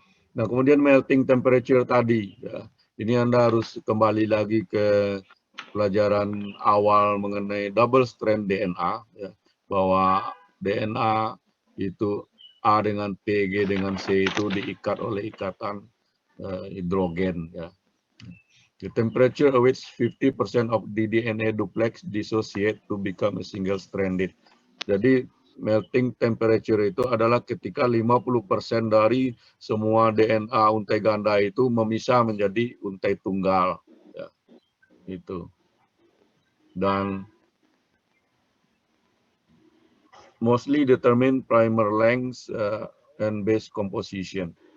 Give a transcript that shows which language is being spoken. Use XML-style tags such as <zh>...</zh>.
<id>Nah, kemudian melting temperature tadi, ya. Ini Anda harus kembali lagi ke pelajaran awal mengenai double strand DNA, ya, bahwa DNA itu A dengan T, G dengan C itu diikat oleh ikatan hidrogen. Ya.</id> <en>The temperature at which 50% of the DNA duplex dissociate to become a single stranded.</en> <id>Jadi melting temperature itu adalah ketika 50% dari semua DNA untai ganda itu memisah menjadi untai tunggal.</id> <en>Ya, itu. Dan mostly determine primer length and base composition.</en>